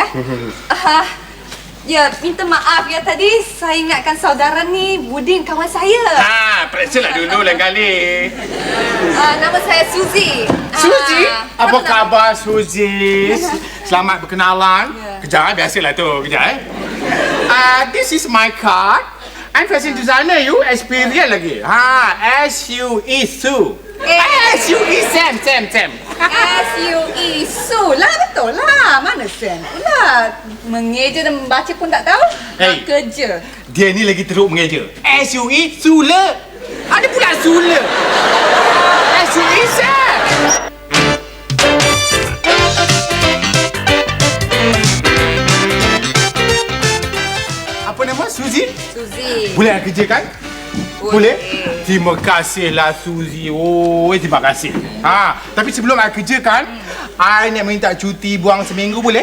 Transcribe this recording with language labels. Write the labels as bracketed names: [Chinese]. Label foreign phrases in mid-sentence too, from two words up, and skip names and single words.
[Malay] Ya, minta maaf ya tadi saya ingatkan saudara ni Budin kawan saya. Periksa lah dulu lain kali. Nama saya Suzy. Suzy? Apa nama- khabar Suzy? Selamat berkenalan. Ya. Kejap, biasalah tu. Kejap. [English] This is my card. I'm fashion designer, you experience lagi. [Malay] S-U-E Su. S-U-E Sam. S-U-E Su lah, betul lah. Mana Sam pula? Mengeja dan membaca pun tak tahu. Hey. Nak kerja. Dia ni lagi teruk mengeja. S-U-E Sula. Ada pula Sula. S-U-E Sam. Apa nama? Suzy? Suzy. Boleh nak kerja kan? Boleh? Terima kasihlah Suzy. Oh, terima kasih. Tapi sebelum I kerja kan, I nak minta cuti buang seminggu boleh?